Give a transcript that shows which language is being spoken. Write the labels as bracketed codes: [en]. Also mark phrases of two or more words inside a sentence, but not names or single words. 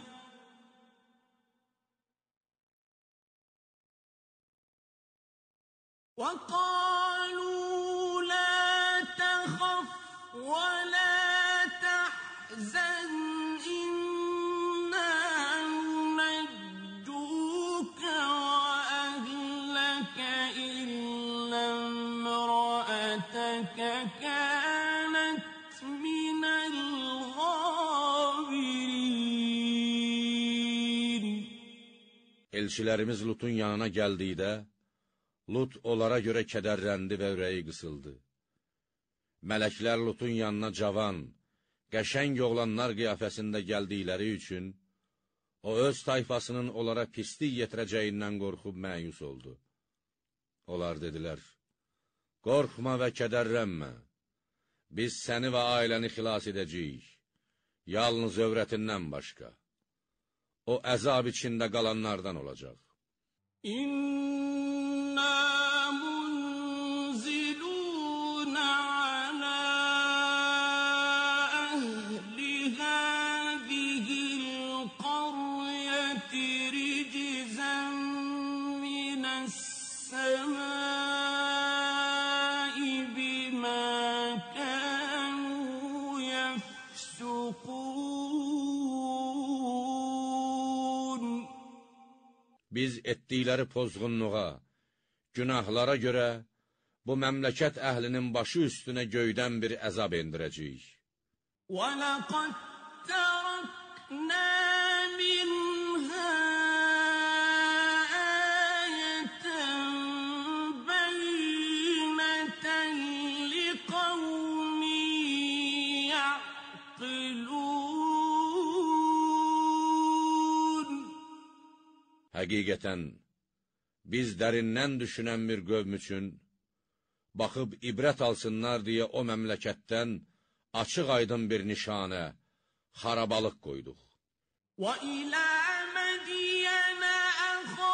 [ar] إِنَّا مُنَجُّوكَ وَأَهْلَكَ إِلَّا امْرَأَتَكَ كَانَتْ مِنَ الْغَابِرِينَ. [az] Elçilərimiz Lutun yanına gəldikdə, Lut onlara görə kədərləndi və ürəyi qısıldı. Mələklər Lutun yanına cavan, qəşəng oğlanlar qiyafəsində gəldikləri üçün, o öz tayfasının onlara pislik yetirəcəyindən qorxub məyus oldu. Onlar dedilər, qorxma və kədərlənmə, biz səni və ailəni xilas edəcəyik, yalnız övrətindən başqa. O, əzab içində qalanlardan olacaq. [ar] إِنَّا مُنزِلُونَ عَلَىٰ أَهْلِ هَٰذِهِ الْقَرْيَةِ رِجْزًا مِّنَ السَّمَاءِ بِمَا كَانُوا يَفْسُقُونَ. [az] Biz etdikləri pozğunluğa, günahlara görə bu məmləkət əhlinin başı üstünə göydən bir əzab endirəcəyik. [ar] وَلَقَدْ تَرَكْنَا مِنْهَا آيَةً بَيِّنَةً لِقَوْمٍ يَعْقِلُونَ. [az] Həqiqətən, biz dərindən düşünən bir qövm üçün, baxıb ibrət alsınlar deyə o məmləkətdən açıq aydın bir nişanə, xarabalıq qoyduq. [ar] وَإِلَى مَدْيَنَ